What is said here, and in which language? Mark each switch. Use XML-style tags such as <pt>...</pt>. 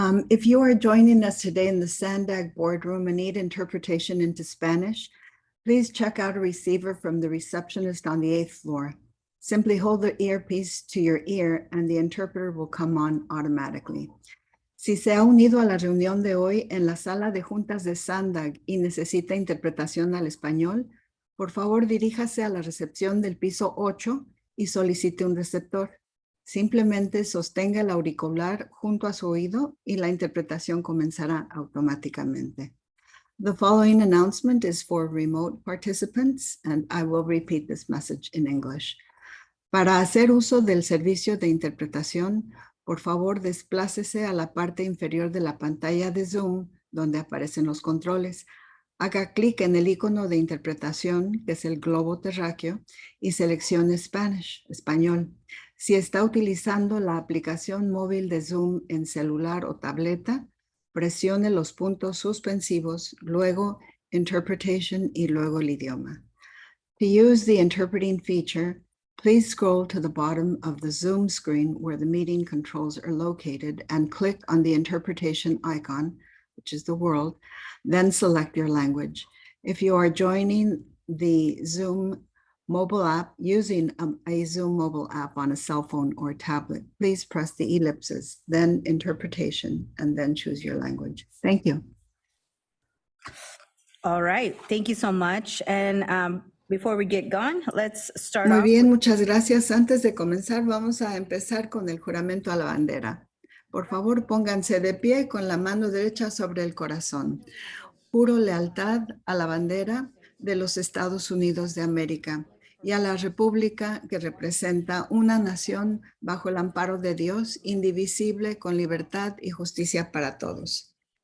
<en>If you are joining us today in the Sandag boardroom and need interpretation into Spanish, please check out a receiver from the receptionist on the 8th floor. Simply hold the earpiece to your ear and the interpreter will come on automatically.</en> <es>Si se ha unido a la reunión de hoy en la sala de juntas de Sandag y necesita interpretación al español, por favor diríjase a la recepción del piso 8 y solicite un receptor. Simplemente sostenga el auricular junto a su oído y la interpretación comenzará automáticamente.</es> <en>The following announcement is for remote participants, and I will repeat this message in English.</en> <es>Para hacer uso del servicio de interpretación, por favor desplácese a la parte inferior de la pantalla de Zoom, donde aparecen los controles. Haga clic en el icono de interpretación, que es el globo terráqueo, y seleccione Spanish, español. Si está utilizando la aplicación móvil de Zoom en celular o tableta, presione los puntos suspensivos, luego Interpretation y luego el idioma.</es> <en>To use the interpreting feature, please scroll to the bottom of the Zoom screen where the meeting controls are located and click on the interpretation icon, which is the world, then select your language. If you are joining the Zoom mobile app using a Zoom mobile app on a cell phone or tablet, please press the ellipses, then interpretation, and then choose your language. Thank you. All right, thank you so much. And before we get going, let's start</en> <es>Muy</es> <en>off.</en> <es>bien, muchas gracias. Antes de comenzar, vamos a empezar con el juramento a la bandera. Por favor, pónganse de pie con la mano derecha sobre el corazón. Juro lealtad a la bandera de los Estados Unidos de América y a la república que representa una nación bajo el amparo de Dios, indivisible, con libertad y justicia para todos.</es>